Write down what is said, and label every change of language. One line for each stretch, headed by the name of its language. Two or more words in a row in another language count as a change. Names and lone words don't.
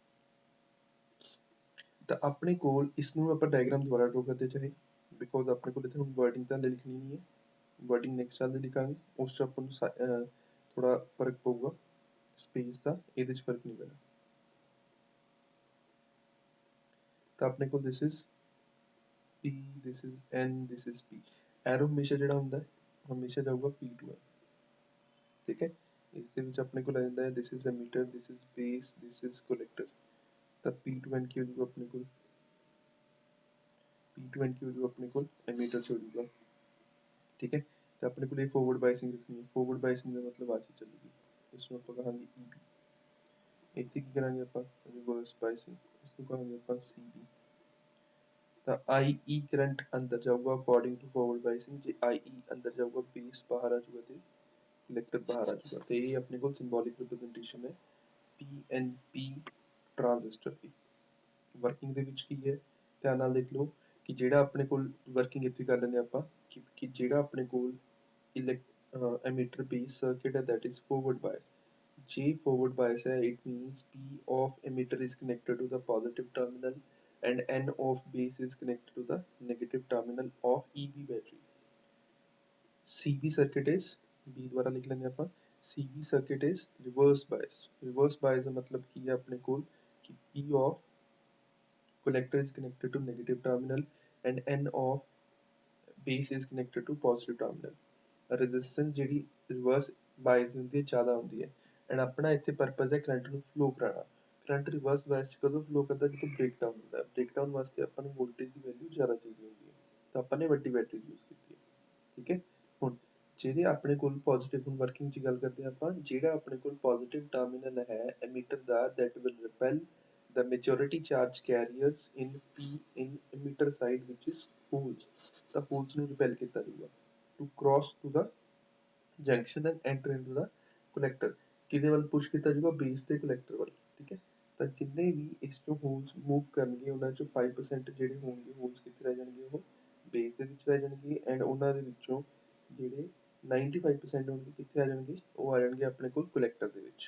Punjabi: ਤਾਂ ਆਪਣੇ ਕੋਲ ਇਸ ਨੂੰ ਆਪਾਂ ਡਾਇਗਰਾਮ ਦੁਬਾਰਾ ਡਰਾ ਕਰਦੇ ਚਾਹੇ, ਬਿਕੋਜ਼ ਆਪਣੇ ਕੋਲ ਇੱਥੇ ਹੁਣ ਵਰਡਿੰਗ ਤਾਂ ਲਿਖਣੀ ਨਹੀਂ ਹੈ,
English: wording next
Punjabi: ਸਾਲ ਦੀ ਲਿਖਾਂਗੇ, ਉਸ 'ਚ ਆਪਾਂ ਨੂੰ ਥੋੜਾ ਫਰਕ ਪਊਗਾ ਸਪੇਸ ਦਾ, ਇਹਦੇ 'ਚ ਫਰਕ ਨਹੀਂ ਪੈਣਾ। ਤਾਂ ਆਪਣੇ ਕੋਲ
English: this is P, this is N, this is P।
Punjabi: ਐਰੋ ਹਮੇਸ਼ਾ ਜਿਹੜਾ ਹੁੰਦਾ ਹਮੇਸ਼ਾ ਜਾਊਗਾ
English: P to N।
Punjabi: ਠੀਕ ਹੈ, ਇਸ ਦੇ ਵਿੱਚ ਆਪਣੇ ਕੋਲ ਆ ਜਾਂਦਾ ਹੈ
English: this is emitter, this is base, this is collector।
Punjabi: ਤਾਂ
English: P to N
Punjabi: ਕੀ ਹੋ ਜਾਊਗਾ ਆਪਣੇ ਕੋਲ?
English: P to N
Punjabi: ਕੀ ਹੋ ਜਾਊਗਾ ਆਪਣੇ ਕੋਲ? emitter 'ਚ ਹੋ ਜਾਊਗਾ। ਠੀਕ ਹੈ, ਤਾਂ ਆਪਣੇ ਕੋਲ ਇਹ
English: forward biasing
Punjabi: ਰੱਖਣੀ ਹੈ।
English: forward biasing
Punjabi: ਦਾ ਮਤਲਬ ਆ ਚੀਜ਼ ਚੱਲੂਗੀ, ਇਸ ਨੂੰ ਆਪਾਂ ਕਹਾਂਗੇ EB। ਇੱਥੇ ਕੀ ਕਰਾਂਗੇ ਆਪਾਂ?
English: reverse biasing,
Punjabi: ਇਸ ਨੂੰ ਕਹਾਂਗੇ ਆਪਾਂ CB। ਤਾਂ IE ਕਰੰਟ ਅੰਦਰ ਜਾਊਗਾ
English: according to forward biasing.
Punjabi: ਜੇ IE ਅੰਦਰ ਜਾਊਗਾ ਬੇਸ ਬਾਹਰ ਆ ਜਾਊਗਾ ਤੇ ਕਲੈਕਟਰ ਬਾਹਰ ਆ ਜਾਊਗਾ। ਤੇ ਇਹ ਆਪਣੇ ਕੋਲ
English: symbolic representation
Punjabi: ਹੈ
English: PNP transistor
Punjabi: ਦੀ। ਵਰਕਿੰਗ ਦੇ ਵਿੱਚ ਕੀ ਹੈ ਧਿਆਨ ਨਾਲ ਦੇਖ ਲਓ ਕਿ ਜਿਹੜਾ ਆਪਣੇ ਕੋਲ ਵਰਕਿੰਗ ਇੱਥੇ ਕਰ ਲੈਂਦੇ ਆਪਾਂ ਕਿ ਜਿਹੜਾ ਆਪਣੇ ਕੋਲ
English: emitter base circuit
Punjabi: ਹੈ
English: that is forward bias। J forward bias है, it means P of emitter is connected to the positive terminal and N of base is connected to the negative terminal of EB battery। CB circuit is B
Hindi: द्वारा लिख लेंगे अपन
English: CB circuit is reverse bias। reverse bias
Hindi: का मतलब की है अपने को कि
English: P of collector is connected to negative terminal and N of base is connected to positive terminal।
Punjabi: resistance ਜਿਹੜੀ
English: reverse bias
Punjabi: ਹੁੰਦੀ ਹੈ ਜ਼ਿਆਦਾ ਹੁੰਦੀ ਹੈ ਐਂਡ ਆਪਣਾ ਇੱਥੇ ਪਰਪਸ ਹੈ ਕਰੰਟ ਨੂੰ ਫਲੋ ਕਰਾਉਣਾ। ਕਰੰਟ
English: reverse bias
Punjabi: ਚ ਕਦੋਂ ਫਲੋ ਕਰਦਾ ਜਦੋਂ ਬ੍ਰੇਕਡਾਊਨ ਹੁੰਦਾ ਹੈ। ਬ੍ਰੇਕਡਾਊਨ ਵਾਸਤੇ ਆਪਾਂ ਨੂੰ ਵੋਲਟੇਜ ਦੀ ਵੈਲਿਊ ਜ਼ਿਆਦਾ ਚਾਹੀਦੀ ਹੁੰਦੀ ਹੈ ਤਾਂ ਆਪਾਂ ਨੇ ਵੱਡੀ ਬੈਟਰੀ ਯੂਜ਼ ਕੀਤੀ ਹੈ। ਠੀਕ ਹੈ ਹੁਣ ਜਿਹੜੇ ਆਪਣੇ ਕੋਲ ਪੋਜ਼ਿਟਿਵ ਹੁਣ ਵਰਕਿੰਗ ਚ ਗੱਲ ਕਰਦੇ ਆਪਾਂ ਜਿਹੜਾ ਆਪਣੇ ਕੋਲ
English: positive terminal
Punjabi: ਹੈ emitter ਦਾ
English: that will repel the majority charge carriers in P in emitter side which is holes। ਤਾਂ holes ਨੂੰ repel
Punjabi: ਕੀਤਾ ਜਾਊਗਾ
English: to cross to the junction and enter into the collector।
Punjabi: ਕਿਹਦੇ ਵੱਲ ਪੁਸ਼ ਕੀਤਾ ਜਾਊਗਾ ਬੇਸ ਤੇ collector ਵੱਲ। ਠੀਕ ਹੈ ਤਾਂ ਜਿੰਨੇ ਵੀ ਇਸ ਚੋਂ
English: holes move
Punjabi: ਕਰਨਗੇ ਉਹਨਾਂ ਚੋਂ 5% ਜਿਹੜੇ ਹੋਣਗੇ ਹੋਲਸ ਕਿੱਥੇ ਰਹਿ ਜਾਣਗੇ ਉਹ ਬੇਸ ਦੇ ਵਿੱਚ ਰਹਿ ਜਾਣਗੇ ਐਂਡ ਉਹਨਾਂ ਦੇ ਵਿੱਚੋਂ ਜਿਹੜੇ 95% ਹੋਣਗੇ ਕਿੱਥੇ ਆ ਜਾਣਗੇ ਉਹ ਆ ਜਾਣਗੇ ਆਪਣੇ ਕੋਲ collector ਦੇ ਵਿੱਚ।